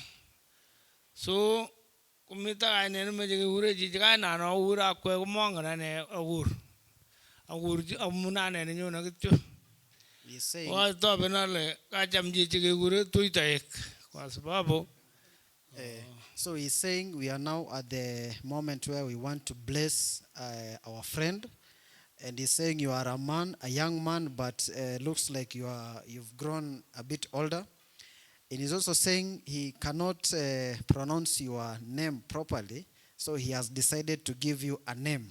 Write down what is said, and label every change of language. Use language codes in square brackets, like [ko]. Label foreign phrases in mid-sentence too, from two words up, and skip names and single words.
[kln] So komito kainet nemoche kekure chichi, kainan okure akwe komongen ane akur amune ane nenyone kityo. Watoben ale kacham chichi kekure tuitoek [sw] kwa sababu. [en] So he's saying we are now at the moment where we want to bless our friend. And he's saying you are a man, a young man, but looks like you've grown a bit older. And he's also saying he cannot pronounce your name properly, so he has decided to give you a name.